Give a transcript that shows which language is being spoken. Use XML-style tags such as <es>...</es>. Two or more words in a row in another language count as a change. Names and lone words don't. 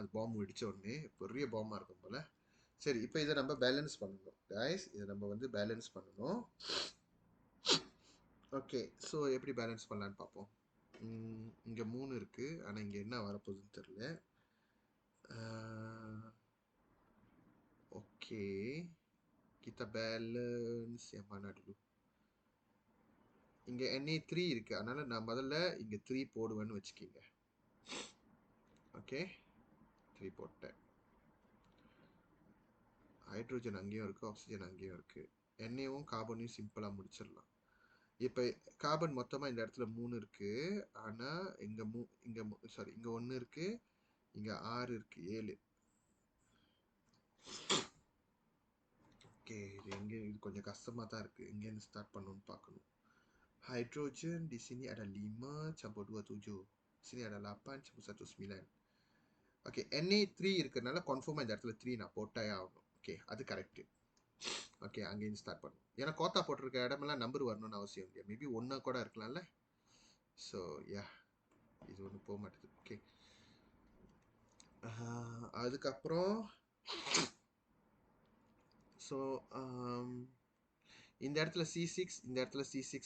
<ta>அது பாம்பு வெடிச்ச உடனே பெரிய பாம்பா இருக்கும் போல. சரி, இப்போ இதை நம்ம பேலன்ஸ் பண்ணணும் கைஸ். இதை நம்ம வந்து பேலன்ஸ் பண்ணணும். ஓகே, ஸோ எப்படி பேலன்ஸ் பண்ணலான்னு பார்ப்போம். இங்கே 3 இருக்கு, ஆனால் இங்கே என்ன வரப்போகுதுன்னு தெரியல. ஓகே,</ta> <ms>kita balance yang mana dulu?</ms> <ta>இங்க Na3 இருக்கு, அதனால நான் முதல்ல இங்க 3 போடுவேன்னு வச்சுக்கீங்க. ஓகே, 3 போட்டேன். ஹைட்ரோஜன் அங்கேயும் இருக்கு, ஆக்சிஜன் அங்கேயும் இருக்கு. எண்ணெயும் கார்பனையும் சிம்பிளா முடிச்சிடலாம். இப்போ கார்பன் மொத்தமா இந்த இடத்துல 3 இருக்கு, ஆனா இங்க சாரி, இங்க 1 இருக்கு, இங்க 6 இருக்கு, 7. ஓகே, இது கொஞ்சம் கஷ்டமா தான் இருக்கு. இங்கேருந்து ஸ்டார்ட் பண்ணணும்னு பார்க்கணும்.</ta> <ms>Hydrogen di sini ada 5 campur 27. Sini ada 8 campur 19.</ms> <ta>ஓகே, Na3 இருக்கிறதுனால கன்ஃபார்மாக இந்த இடத்துல 3 நான் போட்டே ஆகணும். ஓகே, அது கரெக்டு. ஓகே, அங்கேருந்து ஸ்டார்ட் பண்ணும். ஏன்னா கோத்தா போட்டிருக்க இடமெல்லாம் நம்பர் வரணும்னு அவசியம் இல்லையா. மேபி ஒன்றா கூட இருக்கலாம்ல. ஸோ யா, இது ஒன்று போக மாட்டேது. ஓகே, அதுக்கப்புறம் ஸோ இந்த இடத்துல C6, இந்த இடத்துல C6.</ta>